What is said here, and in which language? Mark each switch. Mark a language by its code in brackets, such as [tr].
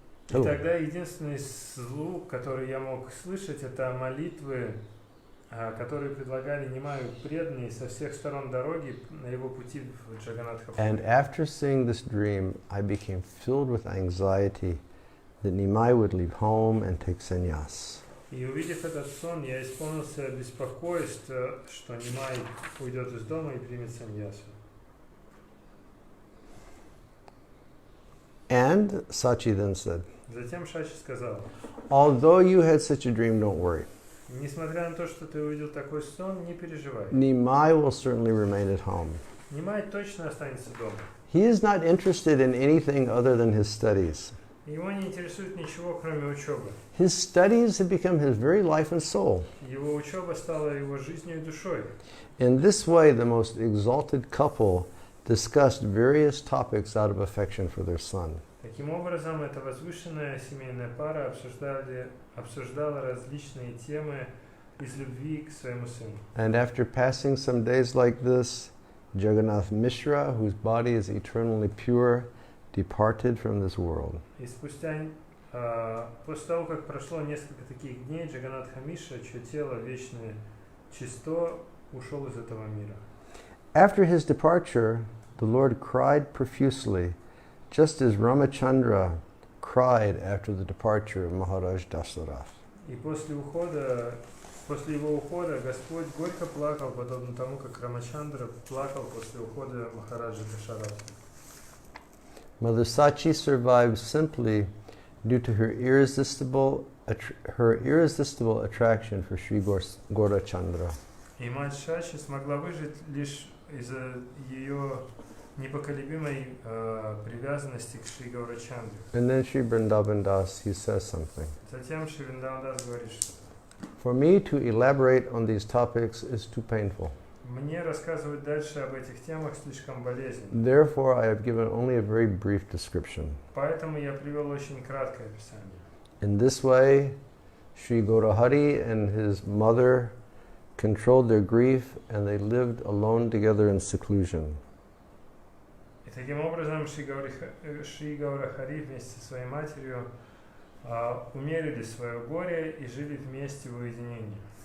[ru] И тогда единственный звук, который я мог слышать, это молитвы, которые предлагали Нимаю преданные со всех сторон дороги на его пути в Джаганнатхапури. [en] And after seeing this dream, I became filled with anxiety that Nimai would leave home and take sannyas. [ru] И увидев этот сон, я исполнился беспокойства, что Нимай уйдет из дома и примет саньясу. [en] And Sachi then said, [ru] Затем Шачи сказал: [en] although you had such a dream, don't worry. [ru] несмотря на то, что ты увидел такой сон, не переживай. [en] Nimai will certainly remain at home. [ru] Нимай точно останется дома. [en] He is not interested in anything other than his studies. [ru] Его не интересует ничего, кроме учебы. [en] His studies have become his very life and soul. [ru] Его учеба стала его жизнью и душой. [en] In this way, the most exalted couple discussed various topics out of affection for their son. [ru] Таким образом, эта возвышенная семейная пара обсуждала различные темы из любви к своему сыну. [en] And after passing some days like this, Jagannath Mishra, whose body is eternally pure, departed from this world. [ru] И спустя, после того, как прошло несколько таких дней, Джаганнатха Мишра, чье тело вечное чисто, ушел из этого мира. [en] After his departure, the Lord cried profusely, just as Ramachandra cried after the departure of Maharaj Dasarath. [ru] И после его ухода Господь горько плакал, подобно тому, как Рамачандра плакал после ухода Махараджа Дашаратха. [en] Mother Sachi survived simply due to her irresistible attraction for Sri Gaura-chandra. [ru] И мать Шачи смогла выжить лишь из-за ее непоколебимой привязанности к Шри Гаурачандре. [en] And then Sri Vrindavana Das, he says something. [ru] Затем Шри Вриндаван Дас говорит что-то. [en] For me to elaborate on these topics is too painful. [ru] Мне рассказывать дальше об этих темах слишком болезненно. [en] Therefore, I have given only a very brief description. [ru] Поэтому я привел очень краткое описание. [en] In this way, Sri Gaurahari and his mother controlled their grief and they lived alone together in seclusion. [ru] И таким образом Шри Гаурахари вместе со своей матерью умерили свое горе и жили вместе в уединении.